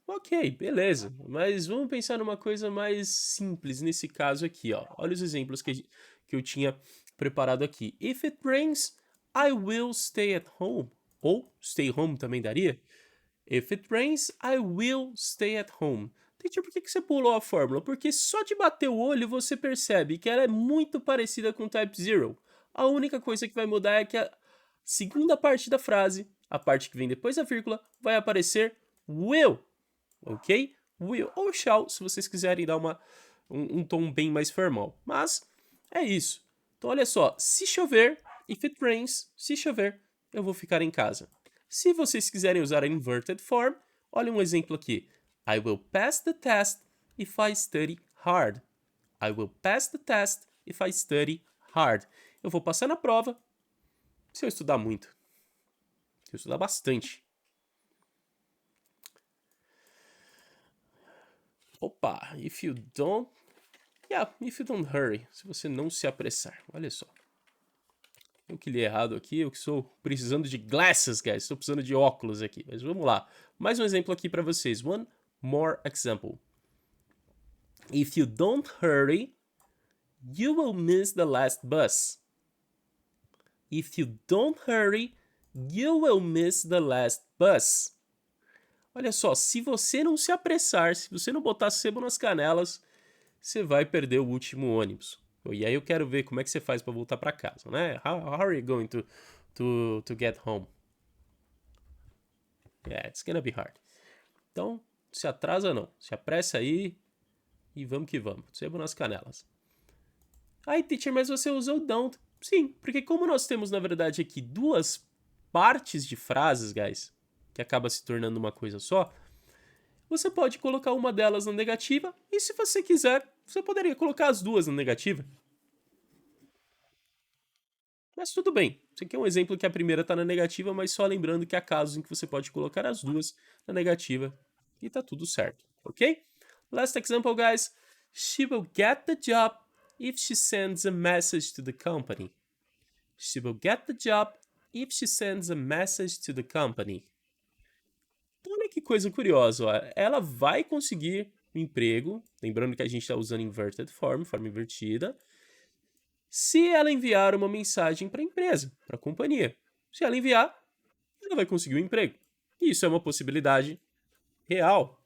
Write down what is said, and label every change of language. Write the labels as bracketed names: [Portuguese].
[Portuguese] Ok, beleza. Mas vamos pensar numa coisa mais simples nesse caso aqui, ó. Olha os exemplos que eu tinha preparado aqui. [English] If it rains, I will stay at home. [Portuguese] Ou [English] stay home [Portuguese] também daria. [English] If it rains, I will stay at home. [Portuguese] Teacher, por que você pulou a fórmula? Porque só de bater o olho você percebe que ela é muito parecida com Type 0. A única coisa que vai mudar é que a segunda parte da frase, a parte que vem depois da vírgula, vai aparecer will, ok? Will ou shall, se vocês quiserem dar um tom bem mais formal. Mas é isso. Então olha só, se chover, [English] if it rains, [Portuguese] se chover, eu vou ficar em casa. Se vocês quiserem usar a inverted form, olha um exemplo aqui. [English] I will pass the test if I study hard. I will pass the test if I study hard. [Portuguese] Eu vou passar na prova se eu estudar muito. Se eu estudar bastante. [English] Opa, if you don't hurry. [Portuguese] Se você não se apressar. Olha só. Eu que li errado aqui, eu que estou precisando de [English] glasses, guys. [Portuguese] Estou precisando de óculos aqui. Mas vamos lá. Mais um exemplo aqui para vocês. [English] One more example. If you don't hurry, you will miss the last bus. If you don't hurry, you will miss the last bus. [Portuguese] Olha só, se você não se apressar, se você não botar sebo nas canelas, você vai perder o último ônibus. E aí eu quero ver como é que você faz para voltar para casa, né? [English] How are you going to get home? Yeah, it's gonna be hard. [Portuguese] Então, se atrasa não. Se apressa aí e vamos que vamos. Sebo nas canelas. Aí, teacher, mas você usou don't. Sim, porque como nós temos, na verdade, aqui duas partes de frases, guys, que acaba se tornando uma coisa só, você pode colocar uma delas na negativa e, se você quiser, você poderia colocar as duas na negativa. Mas tudo bem. Isso aqui é um exemplo que a primeira está na negativa, mas só lembrando que há casos em que você pode colocar as duas na negativa e tá tudo certo, ok? [English] Last example, guys. She will get the job if she sends a message to the company. She will get the job if she sends a message to the company. [Portuguese] Então, olha que coisa curiosa, ó. Ela vai conseguir um emprego, lembrando que a gente está usando inverted form, forma invertida, se ela enviar uma mensagem para a empresa, para a companhia. Se ela enviar, ela vai conseguir um emprego. E isso é uma possibilidade real.